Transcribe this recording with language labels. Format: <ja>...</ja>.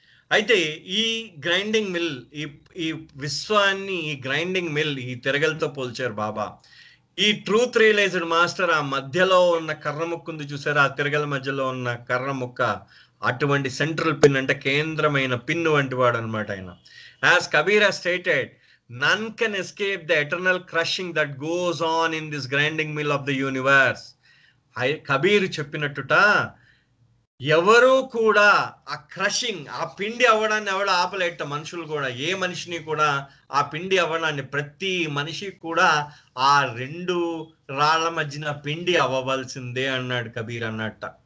<te>అయితే ఈ grinding mill ఈ విశ్వాన్ని ఈ గ్రైండింగ్ మిల్ ఈ తిరగలతో పోల్చారు బాబా. ఈ ట్రూత్ రియలైజ్డ్ మాస్టర్ ఆ మధ్యలో ఉన్న కర్ర ముక్క ఉంది చూసారు, ఆ తిరగల మధ్యలో ఉన్న కర్ర ముక్క అటువంటి సెంట్రల్ పిన్ అంటే కేంద్రమైన పిన్ వంటి వాడు అనమాట ఆయన.</te> <en>As Kabir has stated, none can escape the eternal crushing that goes on in this grinding mill of the universe.</en> <te>Kabir చెప్పినట్టుట ఎవరు కూడా ఆ క్రషింగ్ ఆ పిండి అవ్వడాన్ని ఎవడు ఆపలేట. మనుషులు కూడా ఏ మనిషిని కూడా ఆ పిండి అవ్వడాన్ని ప్రతి మనిషి కూడా ఆ 2 రాళ్ల మధ్యన పిండి అవ్వవలసిందే అన్నాడు కబీర్ అన్నట్ట.</te>